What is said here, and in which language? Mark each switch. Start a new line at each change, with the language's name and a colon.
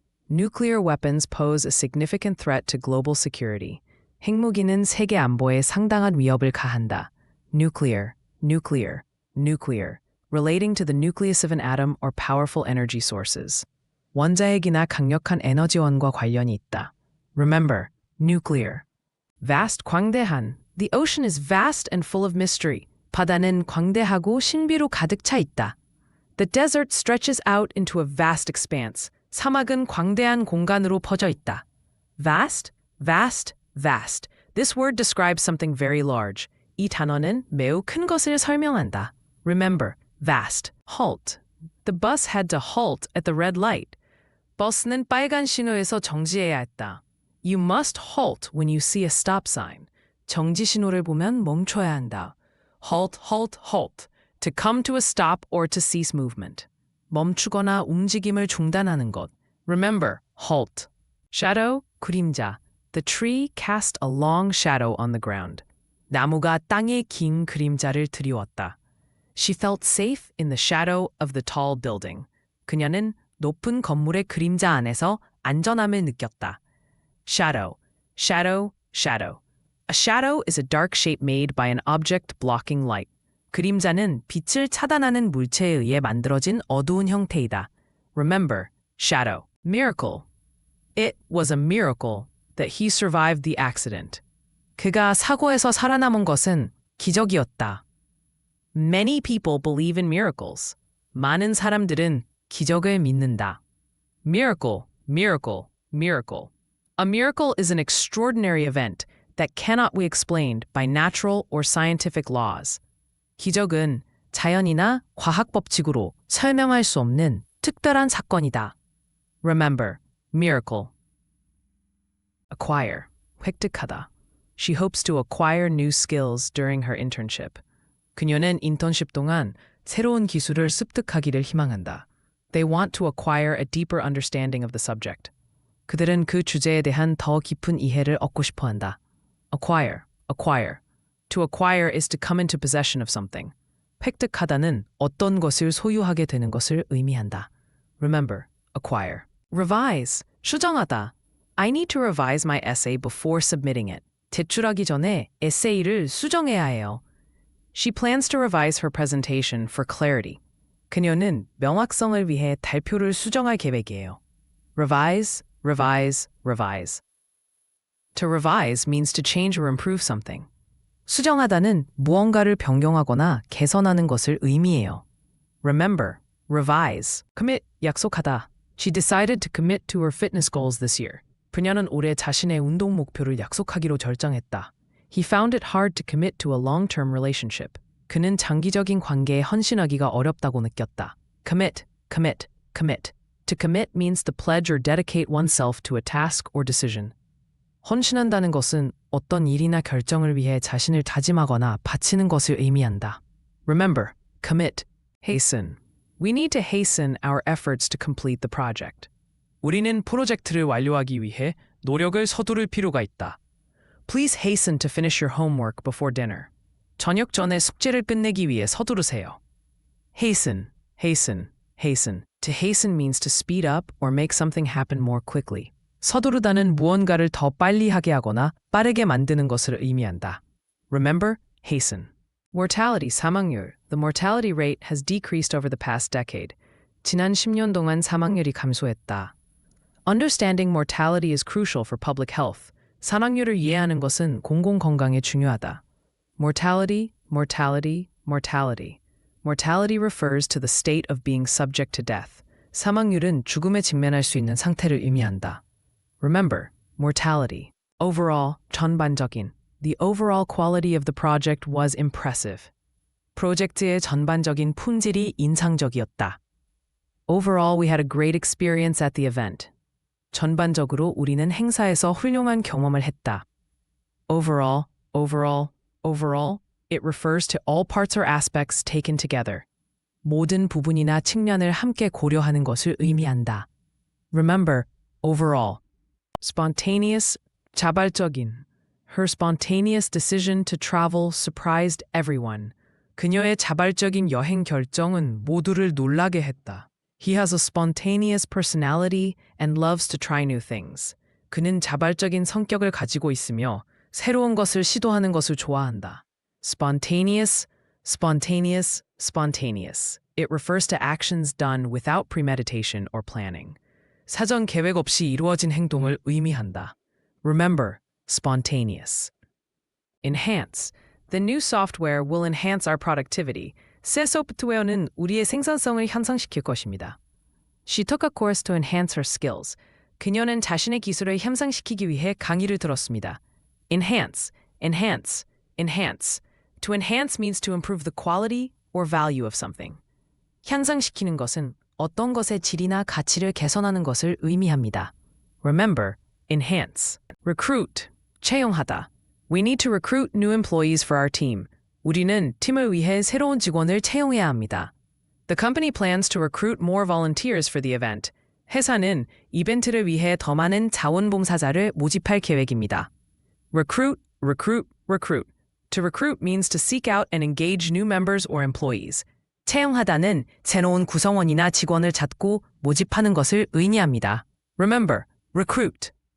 English: Nuclear weapons pose a significant threat to global security.
Korean: 핵무기는 세계 안보에 상당한 위협을 가한다.
English: Nuclear, nuclear, nuclear. Relating to the nucleus of an atom or powerful energy sources.
Korean: 원자핵이나 강력한 에너지원과 관련이 있다.
English: Remember, nuclear. Vast,
Korean: 광대한.
English: The ocean is vast and full of mystery.
Korean: 바다는 광대하고 신비로 가득 차 있다.
English: The desert stretches out into a vast expanse.
Korean: 사막은 광대한 공간으로 퍼져 있다.
English: Vast, vast, vast. This word describes something very large.
Korean: 이 단어는 매우 큰 것을 설명한다.
English: Remember, vast. Halt. The bus had to halt at the red light.
Korean: 버스는 빨간 신호에서 정지해야 했다.
English: You must halt when you see a stop sign.
Korean: 정지 신호를 보면 멈춰야 한다.
English: Halt, halt, halt. To come to a stop or to cease movement.
Korean: 멈추거나 움직임을 중단하는 것.
English: Remember, halt. Shadow,
Korean: 그림자.
English: The tree cast a long shadow on the ground.
Korean: 나무가 땅에 긴 그림자를 드리웠다.
English: She felt safe in the shadow of the tall building.
Korean: 그녀는 높은 건물의 그림자 안에서 안전함을 느꼈다.
English: Shadow, shadow, shadow. A shadow is a dark shape made by an object blocking light.
Korean: 그림자는 빛을 차단하는 물체에 의해 만들어진 어두운 형태이다.
English: Remember, shadow. Miracle. It was a miracle that he survived the accident.
Korean: 그가 사고에서 살아남은 것은 기적이었다.
English: Many people believe in miracles.
Korean: 많은 사람들은 기적을 믿는다.
English: Miracle, miracle, miracle. A miracle is an extraordinary event that cannot be explained by natural or scientific laws.
Korean: 기적은 자연이나 과학 법칙으로 설명할 수 없는 특별한 사건이다.
English: Remember, miracle. Acquire,
Korean: 획득하다.
English: She hopes to acquire new skills during her internship.
Korean: 그녀는 인턴십 동안 새로운 기술을 습득하기를 희망한다.
English: They want to acquire a deeper understanding of the subject.
Korean: 그들은 그 주제에 대한 더 깊은 이해를 얻고 싶어 한다.
English: Acquire, acquire. To acquire is to come into possession of something.
Korean: 획득하다는 어떤 것을 소유하게 되는 것을 의미한다.
English: Remember, acquire. Revise,
Korean: 수정하다.
English: I need to revise my essay before submitting it.
Korean: 제출하기 전에 에세이를 수정해야 해요.
English: She plans to revise her presentation for clarity.
Korean: 그녀는 명확성을 위해 발표를 수정할 계획이에요.
English: Revise, revise, revise. To revise means to change or improve something.
Korean: 수정하다는 무언가를 변경하거나 개선하는 것을 의미해요.
English: Remember, revise. Commit,
Korean: 약속하다.
English: She decided to commit to her fitness goals this year.
Korean: 그녀는 올해 자신의 운동 목표를 약속하기로 결정했다.
English: He found it hard to commit to a long-term relationship.
Korean: 그는 장기적인 관계에 헌신하기가 어렵다고 느꼈다.
English: Commit, commit, commit. To commit means to pledge or dedicate oneself to a task or decision.
Korean: 헌신한다는 것은 어떤 일이나 결정을 위해 자신을 다짐하거나 바치는 것을 의미한다.
English: Remember, commit, hasten. We need to hasten our efforts to complete the project.
Korean: 우리는 프로젝트를 완료하기 위해 노력을 서두를 필요가 있다.
English: Please hasten to finish your homework before dinner.
Korean: 저녁 전에 숙제를 끝내기 위해 서두르세요.
English: Hasten, hasten, hasten. To hasten means to speed up or make something happen more quickly.
Korean: 서두르다는 무언가를 더 빨리 하게 하거나 빠르게 만드는 것을 의미한다.
English: Remember, hasten. Mortality,
Korean: 사망률.
English: The mortality rate has decreased over the past decade.
Korean: 지난 10년 동안 사망률이 감소했다.
English: Understanding mortality is crucial for public health.
Korean: 사망률을 이해하는 것은 공공건강에 중요하다.
English: Mortality, mortality, mortality. Mortality refers to the state of being subject to death.
Korean: 사망률은 죽음에 직면할 수 있는 상태를 의미한다.
English: Remember, mortality. Overall,
Korean: 전반적인.
English: The overall quality of the project was impressive.
Korean: 프로젝트의 전반적인 품질이 인상적이었다.
English: Overall, we had a great experience at the event.
Korean: 전반적으로 우리는 행사에서 훌륭한 경험을 했다.
English: Overall, overall, overall. It refers to all parts or aspects taken together.
Korean: 모든 부분이나 측면을 함께 고려하는 것을 의미한다.
English: Remember, overall. Spontaneous,
Korean: 자발적인.
English: Her spontaneous decision to travel surprised everyone.
Korean: 그녀의 자발적인 여행 결정은 모두를 놀라게 했다.
English: He has a spontaneous personality and loves to try new things.
Korean: 그는 자발적인 성격을 가지고 있으며 새로운 것을 시도하는 것을 좋아한다.
English: Spontaneous, spontaneous, spontaneous. It refers to actions done without premeditation or planning.
Korean: 사전 계획 없이 이루어진 행동을 의미한다.
English: Remember, spontaneous. Enhance. The new software will enhance our productivity.
Korean: 새 소프트웨어는 우리의 생산성을 향상시킬 것입니다.
English: She took a course to enhance her skills.
Korean: 그녀는 자신의 기술을 향상시키기 위해 강의를 들었습니다.
English: Enhance, enhance, enhance. To enhance means to improve the quality or value of something.
Korean: 향상시키는 것은 어떤 것의 질이나 가치를 개선하는 것을 의미합니다.
English: Remember, enhance. Recruit,
Korean: 채용하다.
English: We need to recruit new employees for our team.
Korean: 우리는 팀을 위해 새로운 직원을 채용해야 합니다.
English: The company plans to recruit more volunteers for the event.
Korean: 회사는 이벤트를 위해 더 많은 자원봉사자를 모집할 계획입니다.
English: Recruit, recruit, recruit. To recruit means to seek out and engage new members or employees.
Korean: 채용하다는 새로운 구성원이나 직원을 찾고 모집하는 것을 의미합니다.
English: Remember, recruit.